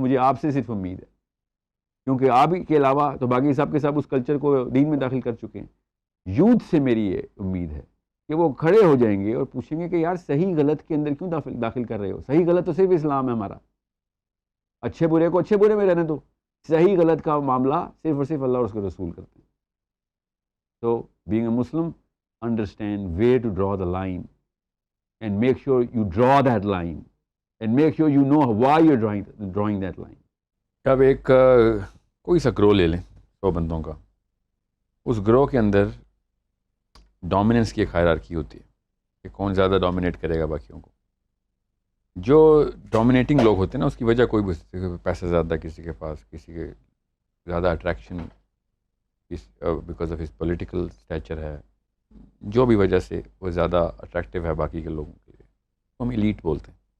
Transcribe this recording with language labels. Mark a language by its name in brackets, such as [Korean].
[Urdu] مجھے آپ سے صرف امید ہے، کیونکہ آپ کے علاوہ تو باقی سب کے سب اس کلچر کو دین میں داخل کر چکے ہیں. یوتھ سے میری یہ امید ہے کہ وہ کھڑے ہو جائیں گے اور پوچھیں گے کہ یار صحیح غلط کے اندر کیوں داخل کر رہے ہو؟ صحیح غلط تو صرف اسلام ہے ہمارا، اچھے برے کو اچھے برے میں رہنے دو، صحیح غلط کا معاملہ صرف اور صرف اللہ اور اس کے رسول کرتے ہیں. [English] So being a Muslim, understand where to draw the line and make sure you draw that line and make sure you know why you're drawing that line. [Urdu] اب ایک کوئی سا گروہ لے لیں 100 بندوں کا، اس گروہ کے اندر ڈومیننس کی ایک ہائرارکی ہوتی ہے کہ کون زیادہ ڈومینیٹ کرے گا باقیوں کو. جو ڈومینیٹنگ لوگ ہوتے ہیں نا، اس کی وجہ کوئی بھی، پیسہ زیادہ کسی کے پاس، کسی کے زیادہ attraction [English] because of his political stature [Urdu] ہے، جو بھی وجہ سے وہ زیادہ اٹریکٹیو ہے باقی کے لوگوں کے لیے، تو ہم ایلیٹ بولتے ہیں.